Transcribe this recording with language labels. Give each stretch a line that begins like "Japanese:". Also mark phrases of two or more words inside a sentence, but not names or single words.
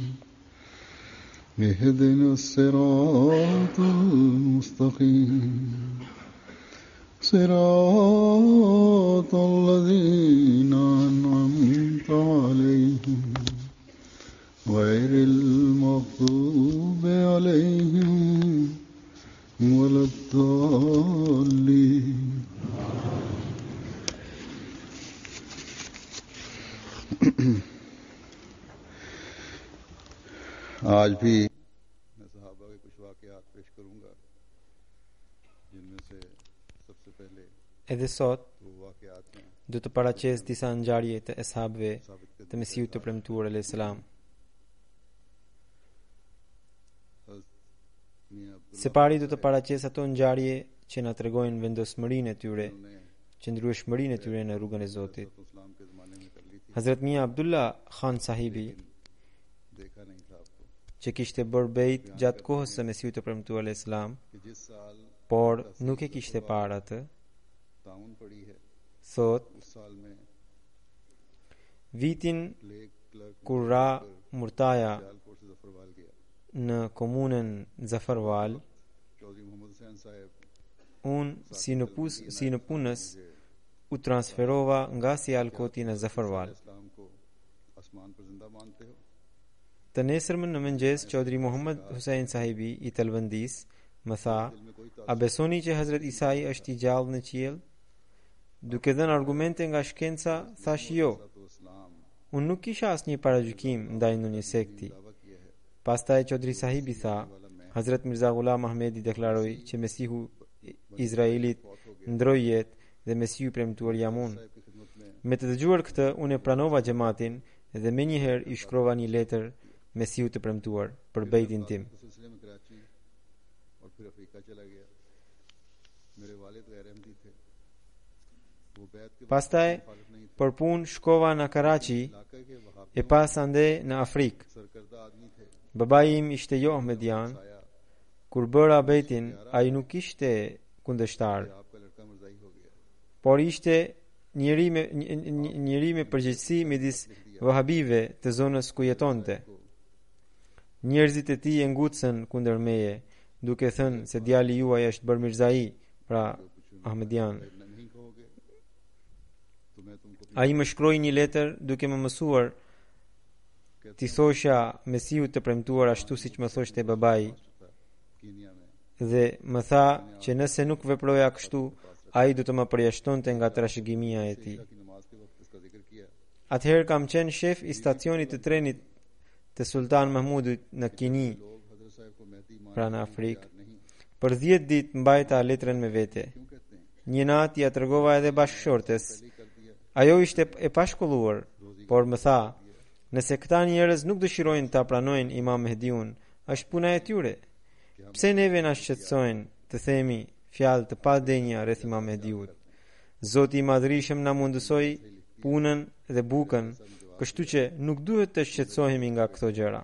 Arabic: اهدنا الصراط المستقيم صراط الذين أنعمت عليهم غير المغضوب عليهم ولا الضالين.
Urdu: آج بھی میں صحابہ کے کچھ واقعات پیش کروں گا، جن میں سے سب سے پہلے
Albanian: Edhe sot
Urdu: وہ واقعات ہیں
Albanian: do të paraqes disa ngjarje të eshabëve të Mesiut të premtuar
Arabic: عليه السلام.
Albanian: Së pari do të paraqes ato ngjarje që na tregojnë vendosmërinë e tyre, qëndrueshmërinë e tyre në rrugën e Zotit.
Urdu: اسلام کے زمانے میں کر لی تھی,
Albanian: Hazrat Mia Abdullah Khan sahibi,
Urdu: دیکھا نہیں تھا آپ کو
Albanian: që kishte bërë bejt gjatë kohës së Mesiut të premtuar
Arabic: عليه السلام,
Urdu: کہ جس سال
Albanian: por nuk e kishte parë atë,
Urdu: طاعون پڑی ہے,
Albanian: thot
Urdu: اس سال میں
Albanian: vitin
English: plague clerk
Albanian: kur ra murtaja
Urdu: جالپور سے ظفروال گیا.
Albanian: në komunën Zafarwal,
Urdu: چودھری محمد حسین صاحب
Albanian: unë si në punës u transferova nga Sialkoti në Zafarwal.
Urdu: اسلام کو آسمان پر زندہ مانتے ہو?
Albanian: Të nesërmën në mëngjes, Chaudhry Muhammad Hussein sahibi i Talvandis më tha, a besoni që Hazrat Isai është i gjallë në qiell? Duke dhënë argumente nga shkenca, thash jo.
Urdu: تو اسلام
Albanian: Unë nuk kisha asnjë paragjykim ndaj ndonjë sekti. Pastaj Chaudhry sahibi tha, Hazrat Mirza Ghulam Ahmedi deklaroi që Mesihu Izraelit ndroi jetë dhe Mesiu i premtuar jam unë.
Urdu: کی خدمت میں
Albanian: Me të dëgjuar këtë, unë e pranova xhamatin dhe menjëherë i shkrova një letër Mesiu të premtuar për bejtin tim.
Urdu: اس سلسلے میں کراچی اور پھر افریقہ چلا گیا. میرے والد غیر احمدی تھے، وہ بیعت کے
Albanian: Pastaj
Urdu: مخالف نہیں تھے,
Albanian: për punë shkova në Karachi
Urdu: علاقے کے وہاب
Albanian: e pas ande në Afrikë.
Urdu: سرکردہ آدمی تھے.
Albanian: Babai im ishte jo Ahmedian. Kur bëra bejtin, ai nuk ishte kundërshtar,
Urdu: آپ کا لڑکا مرزائی ہو گیا.
Albanian: por ishte njëri me përgjegjësi midis wahabive të zonës ku jetonte. Njerëzit e tij e ngutën kundër meje, duke thënë se djali juaj është bërë Mirzai, pra Ahmedian.
Urdu: نہیں کہو گے تو میں تم کو
Albanian: Ai më shkroi një letër duke më mësuar ti thosha Mesiu të premtuar ashtu siç më thoshte babai,
Urdu: کینیا میں
Albanian: dhe më tha që nëse nuk veproja kështu, ai do të më përjashtonte nga trashëgimia e tij.
Urdu: کی نماز کے وقت اس کا ذکر کیا.
Albanian: Atëherë kam qenë shef i stacionit të trenit të Sultan Mahmudit në Kini,
Urdu: لوگ حضرت صاحب کو مہدی مان
Albanian: pra në Afrikë.
Urdu: नहीं
Albanian: Për 10 ditë mbajta letrën me vete.
Urdu: کیوں کہتے ہیں?
Albanian: Një natë ja tregova edhe bashkëshortes.
Urdu: کر دیا
Albanian: Ajo ishte e pashkolluar, por më tha, nëse këta njerëz nuk dëshirojnë ta pranojnë Imam Mehdiun, është puna e tyre. Pse neve na shqetësojnë të themi fjalë të padenja rreth Imam Mehdiut? Zoti i Madhërisëm na mundësoi punën dhe bukën, kështu që nuk duhet të shqetësohemi nga këto gjëra.